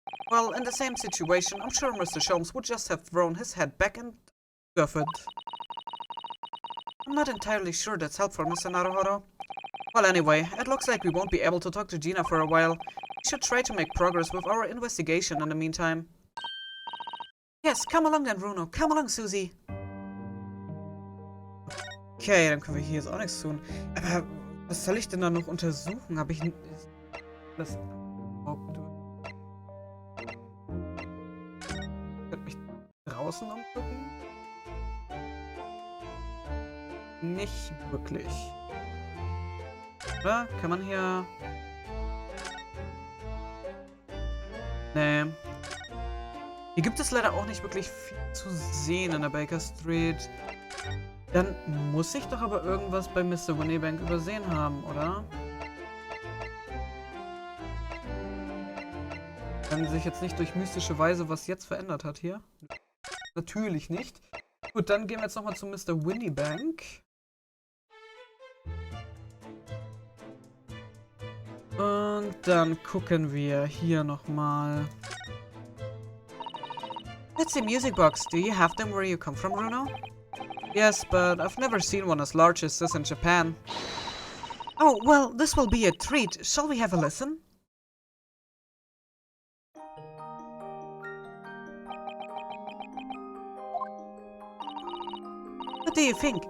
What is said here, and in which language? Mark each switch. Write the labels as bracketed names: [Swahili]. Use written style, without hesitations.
[English] Well, in the same situation, I'm sure Mr. Sholmes would just have thrown his head back and suffered. I'm not entirely sure that's helpful, Mr. Naruhodo. Well, anyway, it looks like we won't be able to talk to Gina for a while. We should try to make progress with our investigation in the meantime. Yes, come along then, Runo. Come along, Susie. [German] Okay, dann können wir hier jetzt auch nichts tun. Aber was soll ich denn da noch untersuchen? Habe ich das... mich draußen umgucken? Nicht wirklich. Oder? Kann man hier... Nee. Hier gibt es leider auch nicht wirklich viel zu sehen in der Baker Street. Dann muss ich doch aber irgendwas bei Mr. Winniebank übersehen haben, oder? Wenn sich jetzt nicht durch mystische Weise was jetzt verändert hat hier. Natürlich nicht. Gut, dann gehen wir jetzt nochmal zu Mr. Winniebank. Und dann gucken wir hier nochmal. [English] That's the music box. Do you have them where you come from, Runo? Yes, but I've never seen one as large as this in Japan. Oh, well, this will be a treat. Shall we have a listen? What do you think?